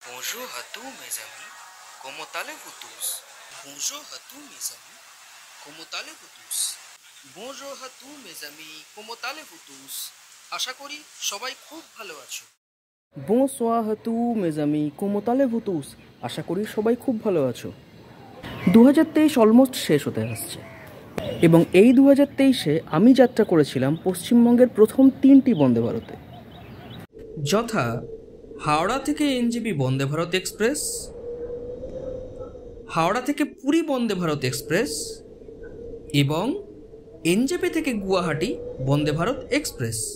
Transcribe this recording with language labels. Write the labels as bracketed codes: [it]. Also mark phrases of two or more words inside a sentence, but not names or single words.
[fr] Bonjour à tous mes amis, comment allez-vous tous? Bonjour à tous mes amis, comment allez-vous tous? Bonjour à tous mes amis, comment allez-vous tous? [bn] আশা করি সবাই খুব ভালো আছো। [fr] Bonsoir à tous mes amis, comment allez-vous tous? [bn] আশা করি সবাই খুব ভালো আছো। 2023 অলমোস্ট শেষ হতে আসছে এবং এই 2023-এ আমি যাত্রা করেছিলাম পশ্চিমবঙ্গের প্রথম 3টি বন্দে ভারতে, যথা হাওড়া থেকে এনজেপি বন্দে ভারত এক্সপ্রেস, হাওড়া থেকে পুরী বন্দে ভারত এক্সপ্রেস এবং এনজেপি থেকে গুয়াহাটি বন্দে ভারত এক্সপ্রেস।